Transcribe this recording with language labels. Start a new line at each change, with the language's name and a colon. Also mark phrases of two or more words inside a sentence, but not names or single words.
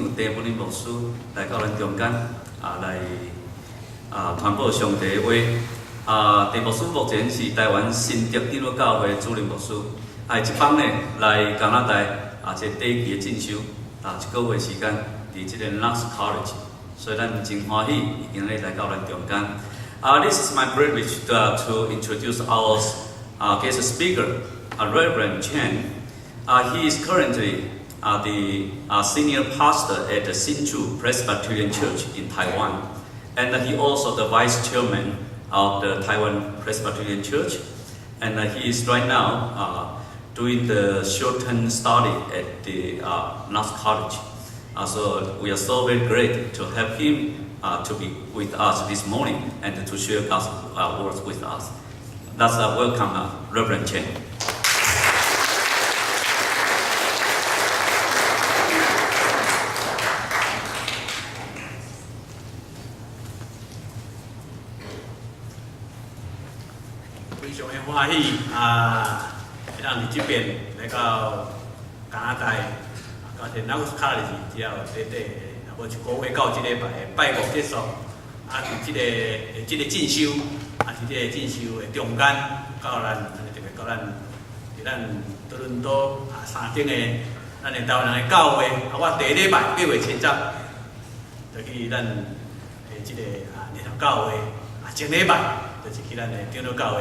Min Nan Chinese: 郑文仁牧师来到咱中间来传播上帝的话。郑牧师目前是台湾新竹基督教会主任牧师，一帮呢来加拿大这短期的进修1个月时间，伫这个 Knox College， 所以咱真欢喜，已经来到咱中间。
English: This is my privilege to introduce our guest speaker, Reverend Chen. He is currently the senior pastor at the Hsinchu Presbyterian Church in Taiwan, and he also the vice chairman of the Taiwan Presbyterian Church, and he is right now doing the short-term study at the Knox College. So we are so very great to have him to be with us this morning and to share God's words with us. Let's welcome Reverend Chen.
Min Nan Chinese: 非常的欢喜让伫这边来到加拿大，到这Knox College 只要短短无1个月到这礼拜的拜五结束，伫这个进修，伫这个进修的中间，到咱伫咱多伦多3间的咱的台湾人的教会，我第一礼拜8月7日，就去咱的这个联合教会，前礼拜就是去咱的长老教会。